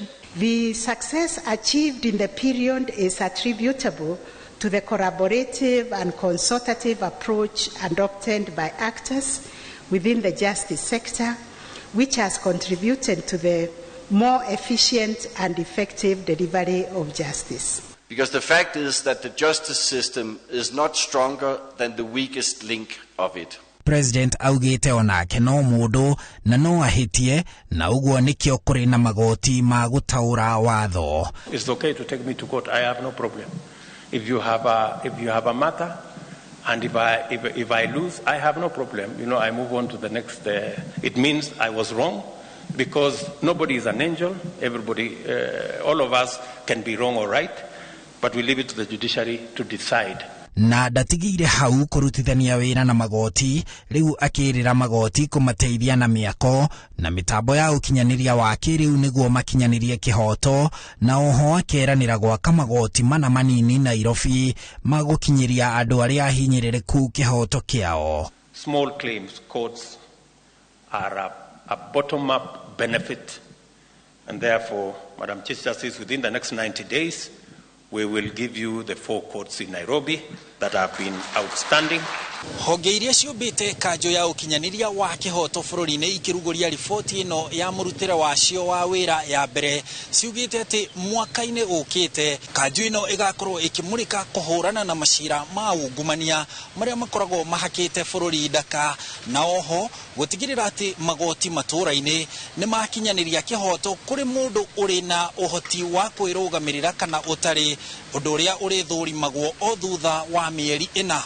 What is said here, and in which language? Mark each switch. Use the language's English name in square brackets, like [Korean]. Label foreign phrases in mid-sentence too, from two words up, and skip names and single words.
[English] The success achieved in the period is attributable to the collaborative and consultative approach adopted by actors within the justice sector, which has contributed to the more efficient and effective delivery of justice. Because the fact is that the justice system is not stronger than the weakest link of it. [Kikuyu] President augite onake no mũndũ na no ahĩtie na ũguo nĩkĩo kũrĩ na magoti ma gũtaũra watho. [English] It's okay to take me to court. I have no problem. If you have a matter and if I lose, I have no problem. You know, I move on to the next. It means I was wrong because nobody is an angel. Everybody, all of us can be wrong or right, but we leave it to the judiciary to decide. [Kikuyu] Na ndatigire hau kũrutithania wĩra na magoti, rĩu akĩrĩra magoti kũmateithia na mĩako na mĩtambo ya ũkinyanĩria wa kĩrĩu nĩguo makinyanĩrie kĩhoto, na oho akeranĩra gwaka magoti mana manini Nairobi magũkinyĩria andũ arĩa ahinyĩrĩrĩku kĩhoto kĩao. [English] Small claims courts are a bottom-up benefit, and therefore, Madam Chief Justice, within the next 90 days, we will give you the 4 courts in Nairobi that have been outstanding. [Kikuyu] Honge iria ciũmbĩte kanjũ ya ũkinyanĩria wa kĩhoto bũrũri-inĩ ikĩrugũria riboti ĩno ya mũrutĩre wacio wa wĩra ya mbere ciugĩte atĩ mwaka-inĩ ũkĩte kanjũ ĩno ĩgakorwo ĩkĩmũrĩka kũhũrana na macira ma ungumania marĩa makoragwo mahakĩte bũrũri ndaka, na oho gũtigĩrĩra atĩ magoti matũũra-inĩ nĩ makinyanĩria kĩhoto kũrĩ mũndũ ũrĩ na ũhoti wa kwĩrũgamĩrĩra kana ũtarĩ, ũndũ ũrĩa ũrĩthũrimagwo o thutha wa mĩeri ĩna.